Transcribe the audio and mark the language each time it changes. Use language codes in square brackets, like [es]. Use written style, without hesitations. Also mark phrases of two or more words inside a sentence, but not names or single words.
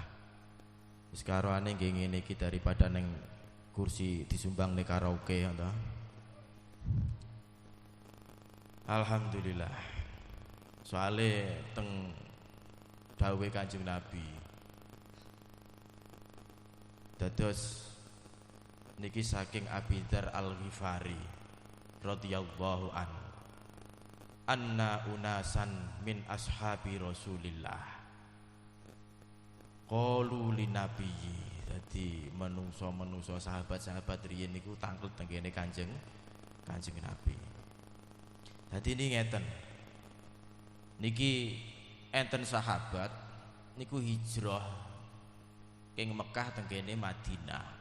[jv] Wis karoane nggih ngene iki daripada ning kursi disumbang ning karaoke to. Alhamdulillah. Soale teng dawuhe Kanjeng Nabi. Dados niki saking [ar] Abi Dzar Al-Ghifari رضي الله عن، أن ناسا من أصحاب رسول الله قالوا للنبي. [jv] Dadi menungso-menungso sahabat-sahabat riyen niku tanglet teng kene Kanjeng Nabi. Dadi ini ngeten, niki enten sahabat niku hijrah ing Mekah teng kene Madinah.